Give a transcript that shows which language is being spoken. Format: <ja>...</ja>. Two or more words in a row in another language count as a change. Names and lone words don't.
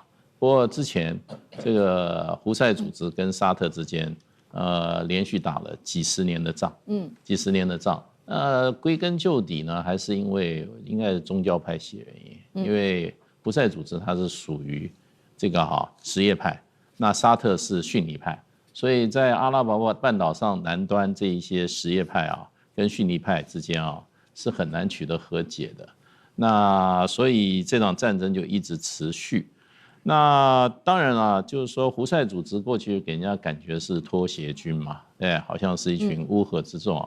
<zh>不過之前這個胡塞組織跟沙特之間，連續打了幾十年的仗，幾十年的仗。歸根究底呢，還是因為應該是宗教派系原因，因為胡塞組織它是屬於這個實業派，那沙特是遜尼派。所以在阿拉伯半岛上南端这一些什叶派啊，跟逊尼派之间啊，是很难取得和解的。那所以这场战争就一直持续。那当然了，就是说胡塞组织过去给人家感觉是拖鞋军嘛，好像是一群乌合之众。</zh>